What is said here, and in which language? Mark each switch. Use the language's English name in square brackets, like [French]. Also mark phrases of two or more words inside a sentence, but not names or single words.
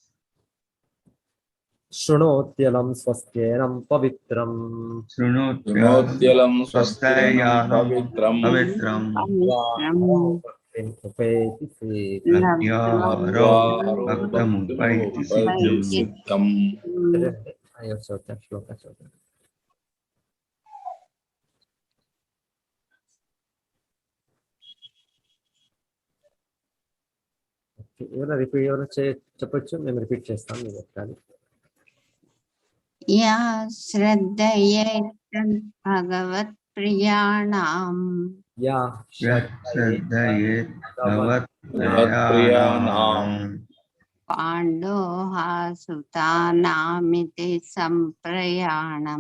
[Sanskrit] शृणोत्यलं स्वस्त्येनं पवित्रं शृणोत्यलं स्वस्त्येनं पवित्रं भक्तिम् उपैति सिद्धिम् लब्ध्वा हरौ भक्तिमुपैति सिद्धिम् [Telugu] ಶ್ಲೋಕ ఎవరైనా రిపీట్ ఎవరైనా చెప్పొచ్చు మేము రిపీట్ చేస్తాం మీరు ఒకసారి [Sanskrit] या श्रद्धयेत् भगवत्प्रियाणां या श्रद्धयेत् भगवत्प्रियाणां पाण्डोः सुतानामिति सम्प्रयाणम्